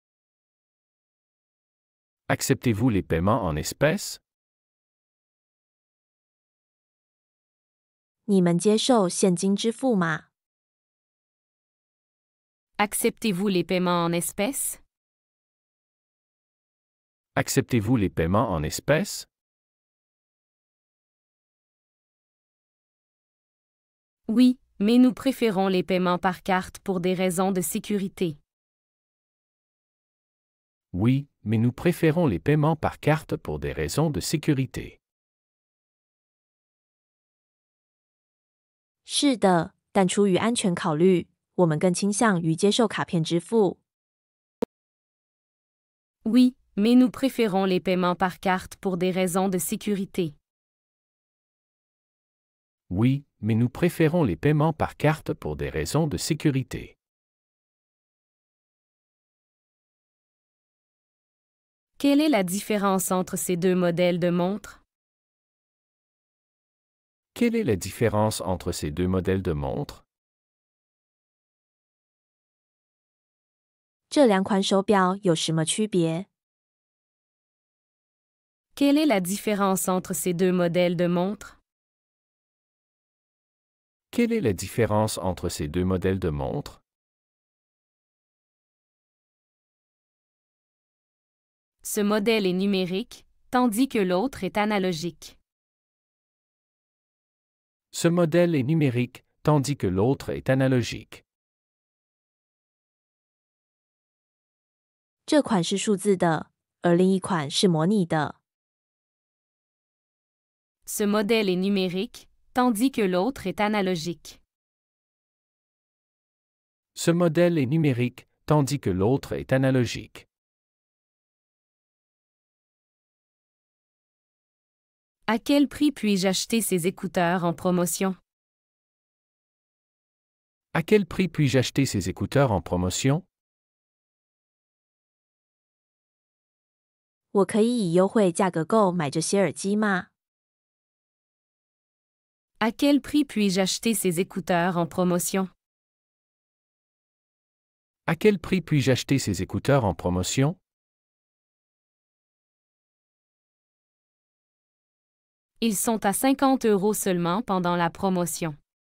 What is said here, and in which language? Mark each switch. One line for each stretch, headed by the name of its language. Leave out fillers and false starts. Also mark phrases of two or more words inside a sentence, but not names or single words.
French: Acceptez-vous les paiements en espèces?
Chinese: 你们接受现金支付吗？
French: Acceptez-vous les paiements en espèces? Acceptez-vous les paiements en espèces? Oui, mais nous préférons les paiements par carte pour des raisons de sécurité. Oui, mais nous préférons les paiements par carte pour des raisons de sécurité.
Chinese: 是的，但出于安全考虑，我们更倾向于接受卡片支付。
French: Oui, mais nous préférons les paiements par carte pour des raisons de sécurité. Oui, mais nous préférons les paiements par carte pour des raisons de sécurité. Quelle est la différence entre ces deux modèles de montres? Quelle est la différence entre ces deux modèles de montres?
Chinese: 这两款手表有什么区别？
French: Quelle est la différence entre ces deux modèles de montres? Quelle est la différence entre ces deux modèles de montres? Ce modèle est numérique, tandis que l'autre est analogique. Ce modèle est numérique, tandis que l'autre est analogique.
Chinese: 这款是数字的，而另一款是模拟的。
French: Ce modèle est numérique, tandis que l'autre est analogique. Ce modèle est numérique, tandis que l'autre est analogique. À quel prix puis-je acheter ces écouteurs en promotion? À quel prix puis-je acheter ces écouteurs en promotion?
Chinese: 我可以以优惠价格购买这些耳机吗？
French: À quel prix puis-je acheter ces écouteurs en promotion? À quel prix puis-je acheter ces écouteurs en promotion? Ils sont à 50 € seulement pendant la promotion.